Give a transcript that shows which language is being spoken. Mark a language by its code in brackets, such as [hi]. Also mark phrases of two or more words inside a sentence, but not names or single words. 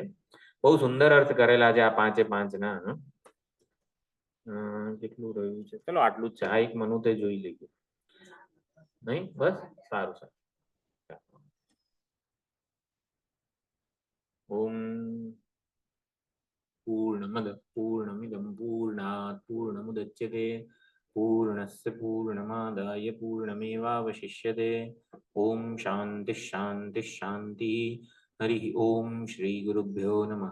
[gu] બહુ સુંદર અર્થ કરેલા છે આ 5 ના. કેટલું રહ્યું છે? ચલો આટલું જ છે. આ એક મનુતે જોઈ લઈએ. નહીં? બસ સારું. [sa] ઓમ પૂર્ણમદ પૂર્ણમિદમ પૂર્ણાત પૂર્ણમુદચ્યતે पूर्णस्य पूर्णमादाय पूर्णमेवावशिष्यते। ओम शांति शांति शांति। हरि ओम श्री गुरुभ्यो नमः।